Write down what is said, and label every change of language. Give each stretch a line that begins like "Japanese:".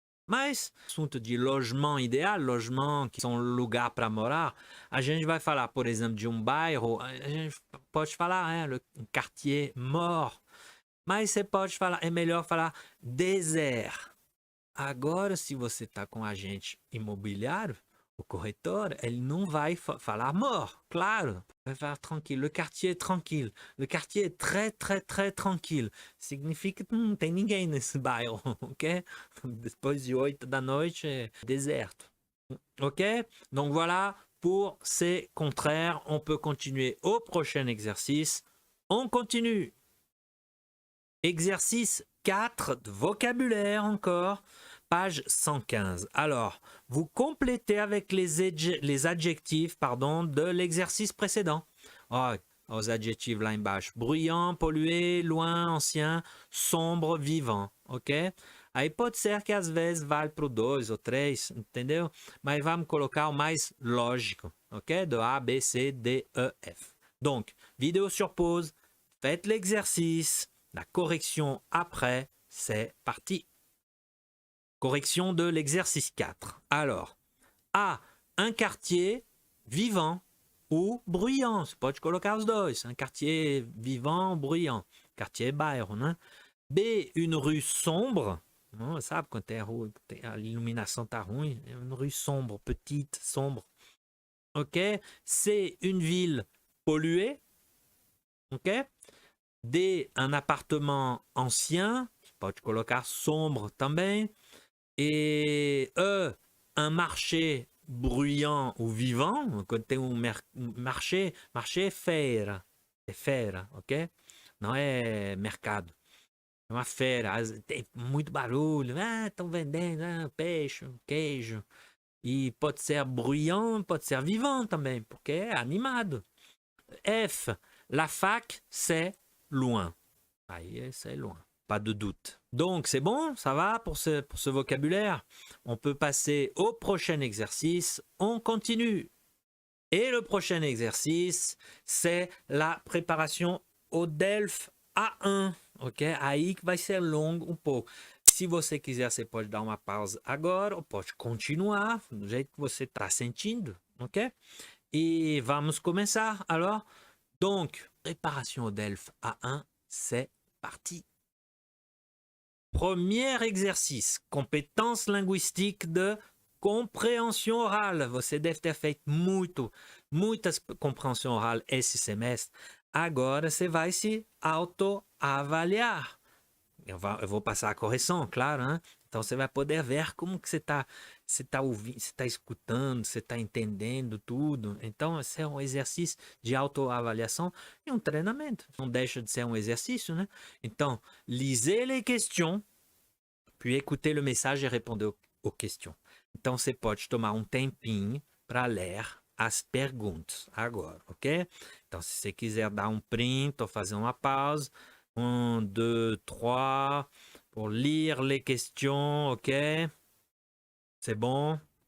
Portuguese: Mas, assunto de logement ideal, logement que são lugar para morar, a gente vai falar, por exemplo, de um bairro, a gente pode falar, um quartier mort. Mas você pode falar, é melhor falar désert. Agora, se você está com um agente imobiliário, o corretor, ele não vai falar mort, claro. Vai falar tranquilo.
French: Le quartier est tranquille. Le quartier est très, très, très tranquille.
Portuguese: Significa que não tem ninguém nesse bairro, ok? Depois de 8 da noite, é deserto. Ok?
French: Donc voilà, pour ces contraires, on peut continuer au prochain exercice. On continue. Exercice 4 de vocabulaire encore, page 115. Alors, vous complétez avec les adjectifs de l'exercice précédent. Oh,
Portuguese: os adjetivos lá embaixo.
French: Bruyant, pollué, loin, ancien, sombre, vivant. Ok?
Portuguese: Aí pode ser que às vezes vale para o 2 ou 3, entendeu? Mas vamos colocar o mais lógico.
French: Ok? De A, B, C, D, E, F. Donc, vidéo sur pause. Faites l'exercice. La correction après, c'est parti. Correction de l'exercice 4. Alors, A, un quartier vivant ou bruyant.
Portuguese: Você pode colocar os dois.
French: Un quartier vivant, bruyant. Quartier
Portuguese: bairro, né?
French: B, une rue sombre.
Portuguese: Não, sabe quando a iluminação tá ruim?
French: É une rue sombre, petite, sombre. Ok? C, une ville polluée. Ok? D, un appartement ancien,
Portuguese: pode colocar
French: sombre
Portuguese: também.
French: Et E, un marché bruyant ou vivant.
Portuguese: Quando tem marché, marché é feira. É feira, ok? Não é mercado. É uma feira. Tem muito barulho. Estão vendendo peixe, queijo. E pode ser bruyant, pode ser vivant também, porque é animado.
French: F, la fac, c'est loin. Aí, c'est loin. Pas de doute. Donc, c'est bon, ça va pour ce vocabulaire. On peut passer au prochain exercice. On continue. Et le prochain exercice, c'est la préparation au DELF A1. Ok?
Portuguese: Aí que vai ser longo um pouco. Se você quiser, você pode dar uma pausa agora ou pode continuar do jeito que você está sentindo. Ok? Et vamos começar.
French: Alors, donc, préparation au DELF A1, c'est parti. Premier exercice, compétence linguistique de
Portuguese: compreensão oral. Você deve ter feito muitas compreensão oral esse semestre. Agora você vai se autoavaliar. Eu vou passar a correção, claro, né? Então você vai poder ver como que você está ouvindo, você está escutando, você está entendendo tudo. Então esse é um exercício de autoavaliação e um treinamento. Não deixa de ser um exercício, né?
French: Então, lisez les questions, puis écoutez le message et répondez aux questions.
Portuguese: Então você pode tomar um tempinho para ler as perguntas agora, ok? Então se você quiser dar um print ou fazer uma pausa, 1, 2, 3,
French: pour lire les questions,
Portuguese: ok?
French: C'est bon?